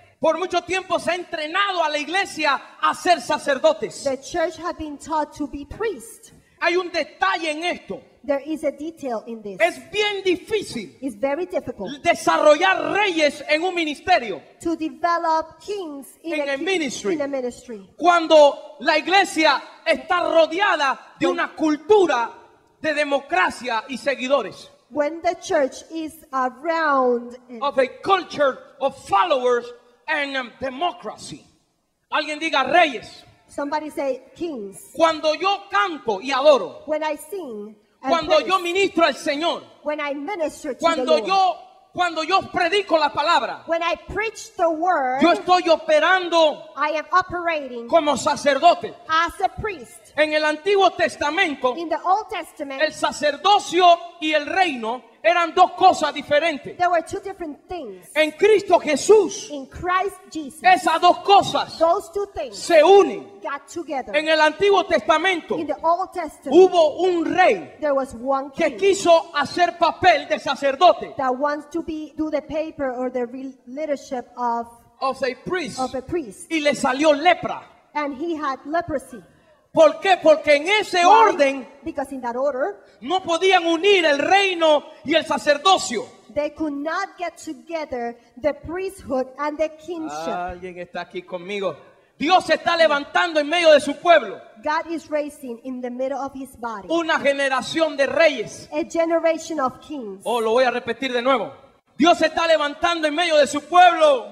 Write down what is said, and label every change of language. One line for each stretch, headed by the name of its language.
Spanish: Por mucho tiempo se ha entrenado a la iglesia a ser sacerdotes.
English: The church has been taught to be priests.
Spanish: Hay un detalle en esto.
English: There is a detail in this.
Spanish: Es bien difícil
English: It's very difficult
Spanish: desarrollar reyes en un ministerio
English: to develop kings in
Spanish: En
English: a el ministry. in a ministry.
Spanish: cuando la iglesia está rodeada de una cultura de democracia y seguidores.
English: When the church is around, Of a culture of followers and democracy.
Spanish: Alguien diga reyes.
English: somebody say kings.
Spanish: Cuando yo canto y adoro,
English: When I sing, and
Spanish: cuando
English: praise,
Spanish: yo ministro al Señor,
English: when I minister to
Spanish: cuando
English: the Lord,
Spanish: cuando yo predico la palabra,
English: when I preach the word,
Spanish: yo estoy operando
English: I am operating
Spanish: como sacerdote.
English: as a priest.
Spanish: En el Antiguo Testamento,
English: In the Old Testament,
Spanish: el sacerdocio y el reino eran dos cosas diferentes.
English: there were two different things.
Spanish: En Cristo Jesús,
English: In Christ Jesus,
Spanish: esas dos cosas
English: those two things
Spanish: se unen.
English: got together.
Spanish: En el Antiguo Testamento
English: In the Old Testament,
Spanish: hubo un rey
English: there was one
Spanish: que
English: king
Spanish: quiso hacer papel de sacerdote,
English: that wants to do the paper or the leadership of of a priest, a priest,
Spanish: y le salió lepra.
English: and he had leprosy.
Spanish: ¿Por qué? Porque en ese
English: Why?
Spanish: orden
English: Because in that order,
Spanish: no podían unir el reino y el sacerdocio.
English: they could not get together the priesthood and the kingship.
Spanish: Alguien está aquí conmigo. Dios se está levantando en medio de su pueblo
English: God is raising in the middle of his body
Spanish: una generación de reyes.
English: a generation of kings.
Spanish: Oh, lo voy a repetir de nuevo. Dios se está levantando en medio de su pueblo